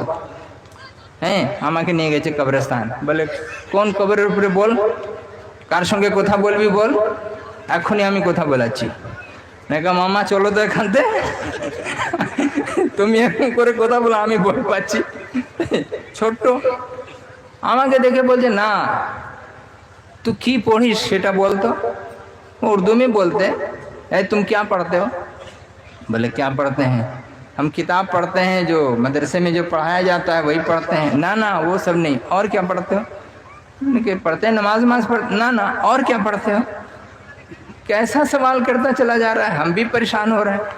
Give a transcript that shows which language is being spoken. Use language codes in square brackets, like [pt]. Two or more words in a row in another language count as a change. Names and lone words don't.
[bn] হ্যাঁ, আমাকে নিয়ে গেছে কবরস্থান, বলে কোন কবরের উপরে বল, কার সঙ্গে কথা বলবি বল, এখনই আমি কথা বলাচ্ছি। না মামা চলো তো এখান থেকে, তুমি এরকম করে কথা বলো, আমি ভয় পাচ্ছি। ছোট্ট আমাকে দেখে বলছে না তুই কি পড়িস সেটা বলতো। [ur] وہ اردو میں بولتے اے تم کیا پڑھتے ہو؟ بولے کیا پڑھتے ہیں؟ ہم کتاب پڑھتے ہیں جو مدرسے میں جو پڑھایا جاتا ہے وہی پڑھتے ہیں۔ نہ وہ سب نہیں، اور کیا پڑھتے ہو؟ کہ پڑھتے ہیں نماز پڑھتے، نہ اور کیا پڑھتے ہو؟ کیسا سوال کرتا چلا جا رہا ہے، ہم بھی پریشان ہو رہے ہیں۔